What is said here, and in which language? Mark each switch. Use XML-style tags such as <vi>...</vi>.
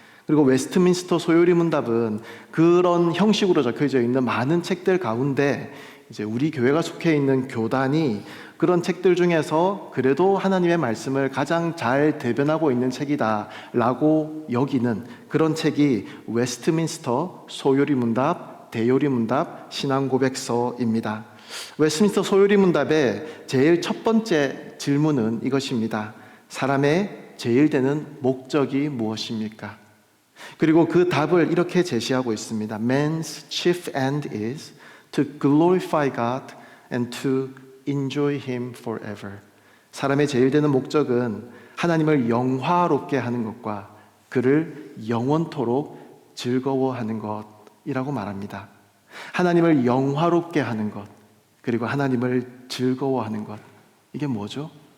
<ko>그리고 웨스트민스터 소요리문답은 그런 형식으로 적혀져 있는 많은 책들 가운데 이제 우리 교회가 속해 있는 교단이 그런 책들 중에서 그래도 하나님의 말씀을 가장 잘 대변하고 있는 책이다라고 여기는 그런 책이 웨스트민스터 소요리문답, 대요리문답, 신앙고백서입니다. 웨스트민스터 소요리문답의 제일 첫 번째 질문은 이것입니다. 사람의 제일 되는 목적이 무엇입니까? 그리고 그 답을 이렇게 제시하고 있습니다.</ko> <en>Man's chief end is to glorify God and to enjoy Him forever.</en> <ko>사람의 제일 되는 목적은 하나님을 영화롭게 하는 것과 그를 영원토록 즐거워하는 것이라고 말합니다. 하나님을 영화롭게 하는 것, 그리고 하나님을 즐거워하는 것, 이게 뭐죠?</ko>